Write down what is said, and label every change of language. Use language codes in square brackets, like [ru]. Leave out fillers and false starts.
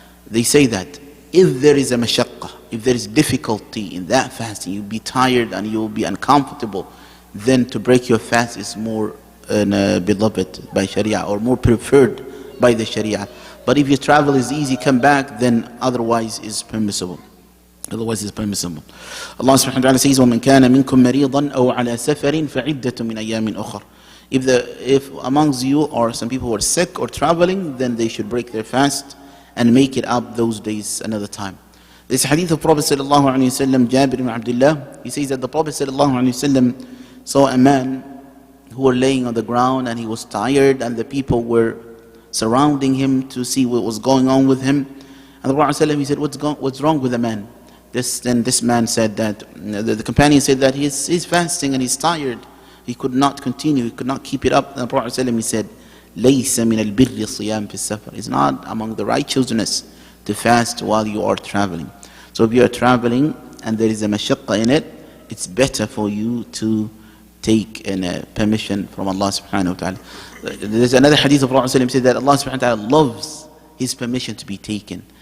[en] They say that if there is a mashaqqa, if there is difficulty in that fasting, you'll be tired and you'll be uncomfortable, then to break your fast is more beloved by Sharia, or more preferred by the Sharia. But if your travel is easy, come back, then otherwise is permissible. Otherwise is permissible. Allah subhanahu wa ta'ala says, [ar] وَمَنْ كَانَ مِنْكُمْ مَرِيضًا أَوْ عَلَى سَفَرٍ فَعِدَّةٌ مِنْ أَيَّامٍ أُخَرٍ. [en] If amongst you are some people who are sick or traveling, then they should break their fast and make it up those days another time. This hadith of Prophet sallallahu alaihi wasallam, Jabir ibn Abdullah, he says that the Prophet sallallahu alaihi wasallam saw a man who was laying on the ground, and he was tired, and the people were surrounding him to see what was going on with him. And the Prophet ﷺ, he said, what's wrong with the man? Then this man said that, the companion said that he's fasting and he's tired. He could not continue, he could not keep it up. And the Prophet ﷺ, he said, [ar] لَيْسَ مِنَ الْبِرِّ الصِّيَامِ فِي السَّفَرِ. [en] It's not among the righteousness to fast while you are traveling. So if you are traveling and there is a mashaqqa in it, it's better for you to take permission from Allah subhanahu wa ta'ala. There's another hadith of Prophet said that Allah subhanahu wa ta'ala loves his permission to be taken.